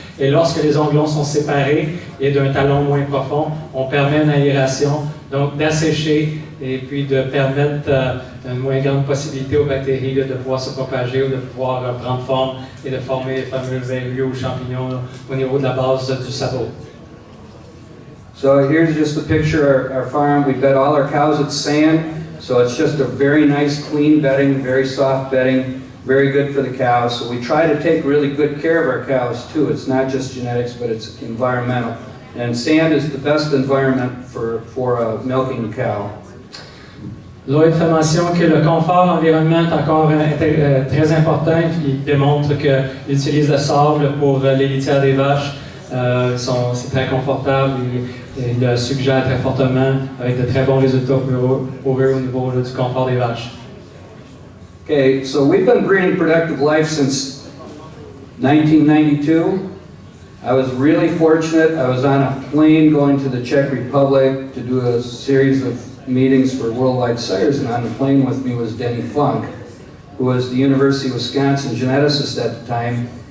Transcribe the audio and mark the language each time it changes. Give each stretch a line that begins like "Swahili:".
French: Et lorsque les onglons sont séparés et d'un talon moins profond, on permet une aération, donc d'assécher et puis de permettre une moins grande possibilité aux bactéries de pouvoir se propager ou de pouvoir prendre forme et de former les fameux verrues ou champignons au niveau de la base du sabot.
English: So here's just a picture of our farm. We bed all our cows with sand, so it's just a very nice clean bedding, very soft bedding, very good for the cows. So we try to take really good care of our cows too. It's not just genetics, but it's environmental. And sand is the best environment for milking a cow.
French: Lloyd fait mention que le confort environnement est encore très important. Il démontre qu'il utilise le sable pour les litières des vaches. C'est très confortable. Il le suggère très fortement avec de très bons résultats pour eux au niveau du confort des vaches.
English: Okay, so we've been breeding productive life since 1992. I was really fortunate. I was on a plane going to the Czech Republic to do a series of meetings for Worldwide Sires, and on the plane with me was Denny Funk, who was the University of Wisconsin geneticist at the time.